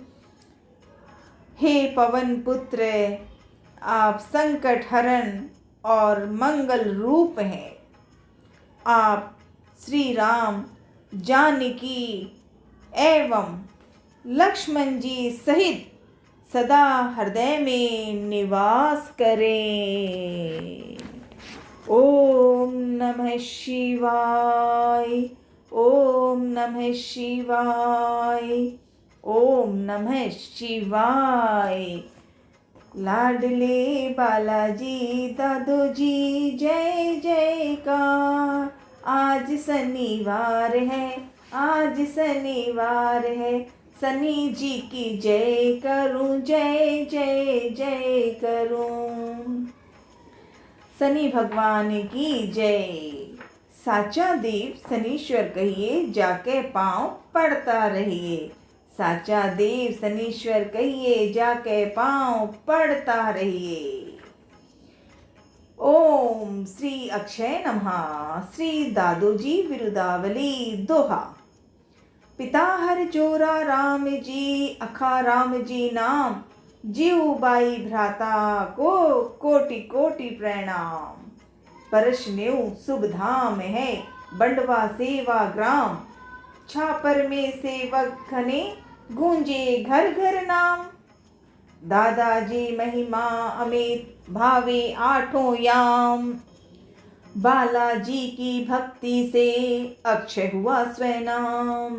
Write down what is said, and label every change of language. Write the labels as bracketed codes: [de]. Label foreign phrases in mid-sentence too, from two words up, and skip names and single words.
[hi] हे पवन पुत्र, आप संकट हरण और मंगल रूप हैं। आप श्री राम, जानकी एवं लक्ष्मण जी सहित सदा हृदय में निवास करें। [sa] ओम नमः शिवाय। ओम नमः शिवाय। ओम नमः शिवाय। [hi] लाडले बालाजी दादो जी जय जयकार। आज शनिवार है, आज शनिवार है, शनि जी की जय करूं, जय जय जय करूं। शनि भगवान की जय। साचा देव शनीश्वर कहिए, जाके पांव पड़ता रहिए। साचा देव शनीश्वर कहिए, जाके पांव पड़ता रहिए। [sa] ओम श्री अक्षय नमः। [hi] श्री दादोजी बिरुदावली दोहा। पिता हर जोरा राम जी, अखा राम जी नाम, जीव बाई भ्राता को कोटि कोटि प्रणाम। परश नेऊ शुभ धाम है, बंडवा सेवा ग्राम, छापर में सेवक घने, गूंजे घर घर नाम। दादाजी महिमा अमित, भावे आठों याम, बालाजी की भक्ति से अक्षय हुआ स्वनाम।